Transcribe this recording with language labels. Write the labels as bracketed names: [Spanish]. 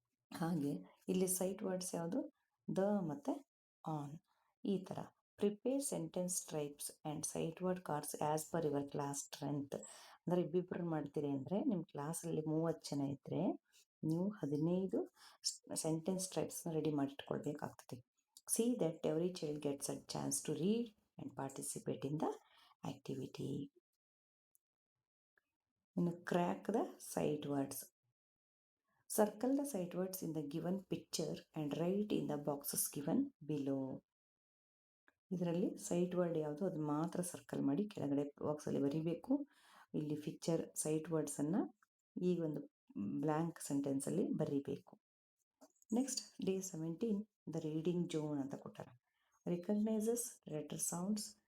[Kannada] ಹಾಗೆ ಇಲ್ಲಿ sight words ಯಾವುದು? ದ ಮತ್ತು ಆನ್. ಈ ಥರ [English] Prepare sentence strips and sight word cards as per your class strength. [Kannada] ಅಂದರೆ ಇಬ್ಬಿಬ್ಬರು ಮಾಡ್ತೀರಿ ಅಂದರೆ ನಿಮ್ಮ ಕ್ಲಾಸಲ್ಲಿ 30 ಜನ ಇದ್ದರೆ ನೀವು 15 sentence ಸ್ಟ್ರೈಪ್ಸ್ನ ready ಮಾಡಿಟ್ಕೊಳ್ಬೇಕಾಗ್ತದೆ. [English] See that every child gets a chance to read and participate in the activity. Crack the sight words. Circle the sight words in the given picture and write in the boxes given below. [Kannada] ಇದರಲ್ಲಿ sight word ಯಾವುದು ಅದು ಮಾತ್ರ circle ಮಾಡಿ ಕೆಳಗಡೆ ಬಾಕ್ಸಲ್ಲಿ ಬರೀಬೇಕು. ಇಲ್ಲಿ picture site ವರ್ಡ್ಸನ್ನು ಈ ಒಂದು ಬ್ಲ್ಯಾಂಕ್ ಸೆಂಟೆನ್ಸಲ್ಲಿ ಬರೀಬೇಕು. [English] next day 17 the reading zone [Kannada] ಅಂತ ಕೊಟ್ಟಾರ. [English] Recognises letter sounds.